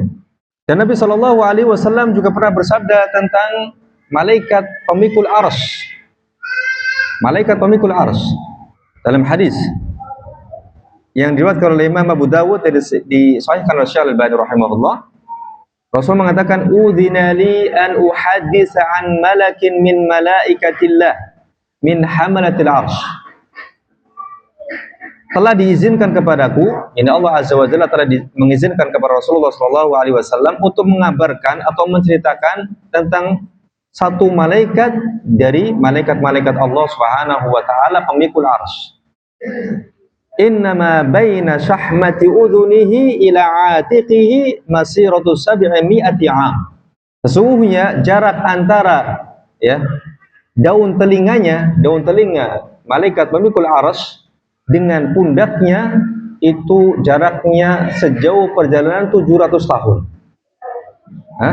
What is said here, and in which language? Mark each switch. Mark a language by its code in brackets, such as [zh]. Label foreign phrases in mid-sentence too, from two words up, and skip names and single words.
[id] Dan Nabi [ar] صلى الله عليه وسلم [id] juga pernah bersabda tentang malaikat pemikul arsy. Malaikat pemikul arsy dalam hadis yang diriwayatkan oleh Imam Abu Dawud dan disahihkan oleh Syekh Al-Albani rahimahullah, Rasul mengatakan, [ar] "أذن لي أن أحدث عن ملك من ملائكة الله من حملة العرش." [id] Telah diizinkan kepadaku, ini [ar] الله عز وجل [id] telah mengizinkan kepada Rasulullah [ar] صلى الله عليه وسلم [id] untuk mengabarkan atau menceritakan tentang satu malaikat dari malaikat-malaikat [ar] الله سبحانه وتعالى [id] pemikul arsy. [ar] إنما بين شحمة أذنه إلى عاتقه مسيرة سبعمائة عام. [id] Sesungguhnya jarak antara, ya, daun telinga malaikat pemikul arsy dengan pundaknya itu jaraknya sejauh perjalanan 700 tahun. Hah?